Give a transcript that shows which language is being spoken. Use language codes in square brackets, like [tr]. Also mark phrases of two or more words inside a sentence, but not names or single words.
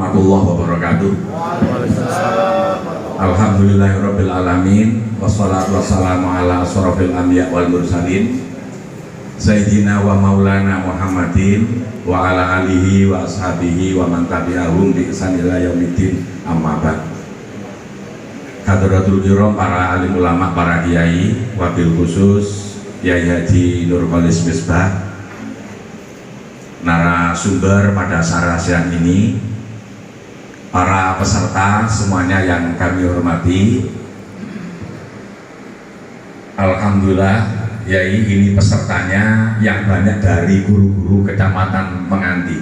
[ar] ورحمة الله وبركاته. الحمد لله رب العالمين والصلاة والسلام على أشرف الأنبياء والمرسلين سيدنا ومولانا محمد وعلى آله وأصحابه ومن تبعهم بإحسان إلى يوم الدين، أما بعد. حضرات الكرام, [id] para alim ulama, para kiai, wabil khusus Kiai Haji Nurkholis Misbah, narasumber pada acara siang ini, para peserta semuanya yang kami hormati. Alhamdulillah, Yai, ini pesertanya yang banyak dari guru-guru kecamatan Menganti.